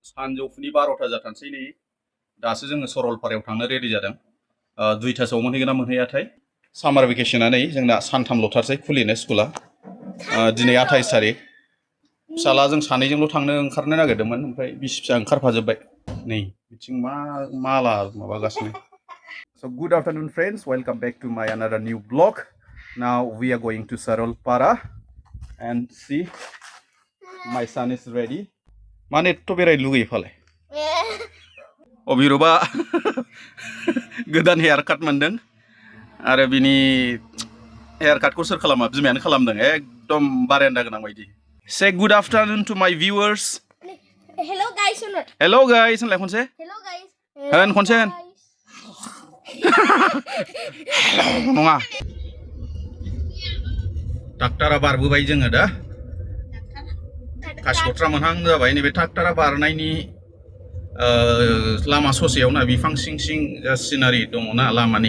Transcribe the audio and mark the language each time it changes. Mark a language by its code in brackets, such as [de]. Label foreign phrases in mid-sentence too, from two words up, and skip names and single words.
[brx] सानजौफुनि 12टा जाथारसै नै दासो जोङो सरलपारायाव थांनो रेडि जादों 2टासोआव मोनहैगोन ना मोनहैयाथाय [en] summer vacation [brx] नै जोंना सानथामल'थारसै खुलिनो स्कुला दिनै 28 तारिख फिसालाजों सानैजोंल' थांनो ओंखारनो नागिरदोंमोन ओमफ्राय बिसि फिसा ओंखारफाजोब्बाय नै बिथिं माला माबागासिनो [en] So good afternoon friends, welcome back to my another new vlog. Now we are going to Saralpara and see my son is ready. [brx] माने एत्थ' बेरायनो लुगैयो फालाय अबिरुबा गोदान [en] hair cut [brx] मोनदों आरो बिनि [en] hair cut [brx] सोर खालामा बिमायानो खालामदों एकदम बारेन्दा गोनां बायदि [en] Say good afternoon to my viewers. Hello guys. Hello guys [brx] होनलाय खनसे [en] Hello guys. [brx] होन खनसे होन हेलौ नङा डाक्टारा बारबोबाय जोङो दा कासिकत्रा मोनहां जाबाय नैबे डाक्टारा बारनायनि लामा ससेयावना बिफां सिं सिं जा सिनारि दङना लामानि